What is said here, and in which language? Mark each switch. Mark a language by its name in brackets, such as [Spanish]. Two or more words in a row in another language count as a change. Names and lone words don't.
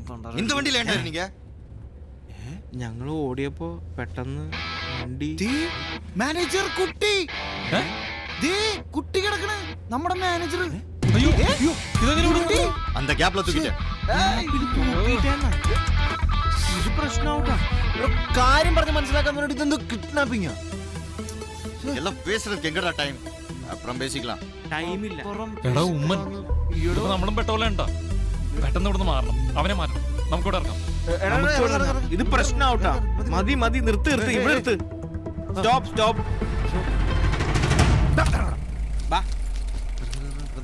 [Tamil] இந்த வண்டியில ஏன்டா நீங்க? [Malayalam] ഞങ്ങൾ ഓടിയപ്പോ പെട്ടെന്ന് വണ്ടി. മാനേജർ കുട്ടി, കുട്ടി കിടക്കണ നമ്മുടെ മാനേജർ. [Tamil] அந்த கேப்ல தூக்கிட்டேன். [Malayalam] ഇത് പ്രശ്നമാവട്ടാ. കാര്യം പറഞ്ഞ് മനസ്സിലാക്കാൻ വേണ്ടി ഇതെന്തോ കിഡ്നാപ്പിംഗ്. [Tamil] எல்லாம் பேசுறதுக்கு எங்கடா டைம்? அப்புறம் பேசிக்கலாம். [Malayalam] ടൈമില്ല. എടാ ഉമ്മൻ, നമ്മളും പെട്ടോലെ ഉണ്ടോ? പെട്ടെന്ന് ഇവിടുന്ന് മാറണം, അവനെ മാറ്റണം, നമുക്കിവിടെ ഇറങ്ങാം. ഇത് പ്രശ്നമാവട്ടാ. മതി നിർത്ത് ഇവിടെ നിർത്ത്. സ്റ്റോപ്പ്.